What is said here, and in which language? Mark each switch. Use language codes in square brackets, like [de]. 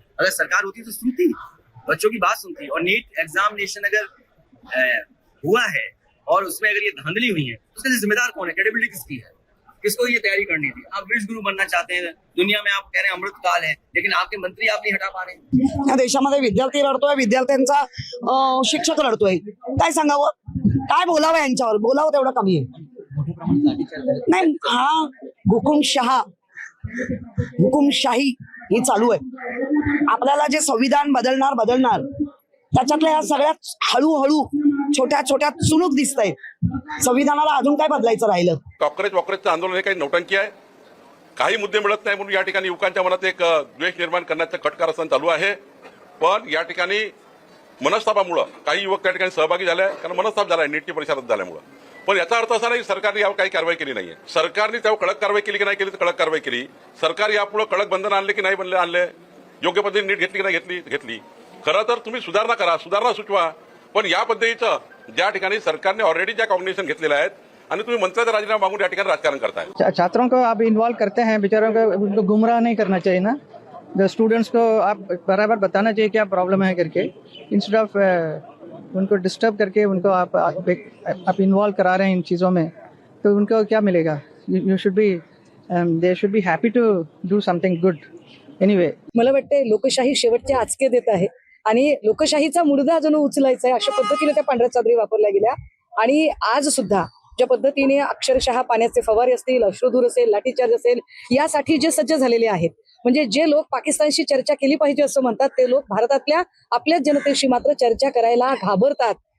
[hi] अगर सरकार होती तो सुनती, बच्चों की बात सुनती। और नीट एग्जामिनेशन अगर हुआ है और उसमें अगर ये धांधली हुई है, उसके जिम्मेदार कौन है? क्रेडिबिलिटी किसकी है? किसको ये तैयारी करनी थी? आप विश्व गुरु बनना चाहते हैं दुनिया में, आप कह रहे हैं अमृत काल है, लेकिन आपके मंत्री आप नहीं हटा पा रहे। [mr] या देशामध्ये विद्यार्थी रडतोय, विद्यार्थ्यांचा शिक्षक रडतोय, काय सांगावं, काय बोलावं यांच्यावर? बोलावं तेवढं कमी आहे. नाही, हा हुकुमशाही ही चालू आहे. आपल्याला जे संविधान बदलणार त्याच्यातल्या या सगळ्यात हळूहळू छोट्या छोट्या चुणूक दिसतंय. संविधानाला अजून काय बदलायचं राहिलं? कॉक्रोचचं आंदोलन हे काही नौटंकी आहे. काही मुद्दे मिळत नाही म्हणून या ठिकाणी युवकांच्या मनात एक द्वेष निर्माण करण्याचं कट कारस्थान चालू आहे. पण या ठिकाणी मनस्तापामुळे काही युवक त्या ठिकाणी सहभागी झाले, कारण मनस्ताप झालाय नीटची परीक्षा रद्द झाल्यामुळे. पण याचा अर्थ असा नाही सरकारने यावर काही कारवाई केली नाहीये. सरकारने त्यावर कडक कारवाई केली की नाही केली? तर कडक कारवाई केली. सरकार यापुढे कडक बंधन आणले की नाही आणले? योग्य पद्धतीने नीट घेतली की नाही घेतली? खरं तर तुम्ही सुधारणा करा, सुधारणा सुचवा. पण या पद्धतीचं ज्या ठिकाणी सरकारने ऑलरेडी ज्या कॉम्बिनेशन घेतलेल्या आहेत आणि तुम्ही मंत्र्याचा राजीनामा मागून या ठिकाणी राजकारण करताय. [hi] छात्रों को आप इन्वॉल्व करते हैं, बेचारों को उनको गुमराह नहीं करना चाहिए ना. द स्टूडेंट्स को आप बराबर बताना चाहिए क्या प्रॉब्लम है करके, [en] instead of [hi] उनको डिस्टर्ब करके उनको आप इन्वॉल्व करा रहे हैं इन चीज़ों में, तो उनको क्या मिलेगा? [en] You should be they should be happy to do something good. Anyway, [mr] मला वाटतं लोकशाही शेवटच्या आचके देत आहे आणि लोकशाहीचा मुडदा जणू उचलायचा आहे अशा पद्धतीने त्या पांढऱ्या चादरी वापरल्या गेल्या. आणि आज सुद्धा ज्या पद्धतीने अक्षरशः पाण्याचे फवारे असतील, अश्रुधूर असेल, लाठीचार्ज असेल, यासाठी जे सज्ज झालेले आहेत, म्हणजे जे लोक पाकिस्तानशी चर्चा केली पाहिजे असं म्हणतात, ते लोक भारतातल्या आपल्याच जनतेशी मात्र चर्चा करायला घाबरतात.